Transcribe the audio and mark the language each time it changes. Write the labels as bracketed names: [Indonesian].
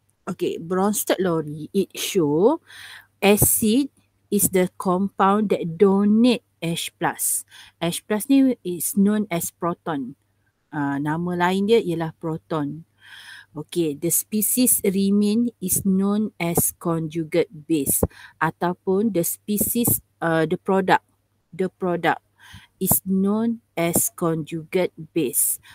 [English] Okay, Bronsted-Lowry it show acid is the compound that donate H plus. H plus ni is known as proton. [Malay] Nama lain dia ialah proton. [English] Okay, the species remain is known as conjugate base ataupun the species the product is known as conjugate base.